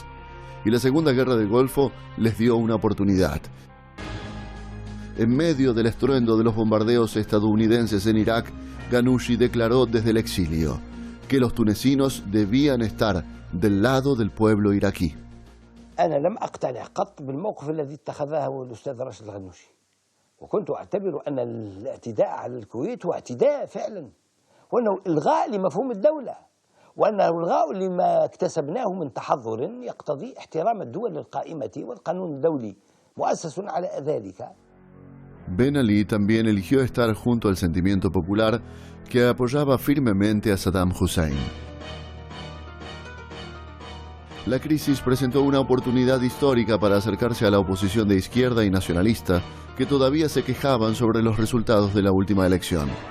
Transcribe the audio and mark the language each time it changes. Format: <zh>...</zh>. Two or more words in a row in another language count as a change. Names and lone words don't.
<es>Y la Segunda Guerra del Golfo les dio una oportunidad. En medio del estruendo de los bombardeos estadounidenses en Irak, Ghannouchi declaró desde el exilio que los tunecinos debían estar del lado del pueblo iraquí.</es> <ar>أنا لم أقتنع قط بالموقف الذي اتخذه الأستاذ راشد الغنوشي، وكنت أعتبر أن الاعتداء على الكويت هو اعتداء فعلا، وأنه إلغاء لمفهوم الدولة، وأنه إلغاء لما اكتسبناه من تحضر يقتضي احترام الدول القائمة والقانون الدولي مؤسس على ذلك.</ar> <es>Ben Ali también eligió estar junto al sentimiento popular que apoyaba firmemente a Saddam Hussein. La crisis presentó una oportunidad histórica para acercarse a la oposición de izquierda y nacionalista que todavía se quejaban sobre los resultados de la última elección.</es>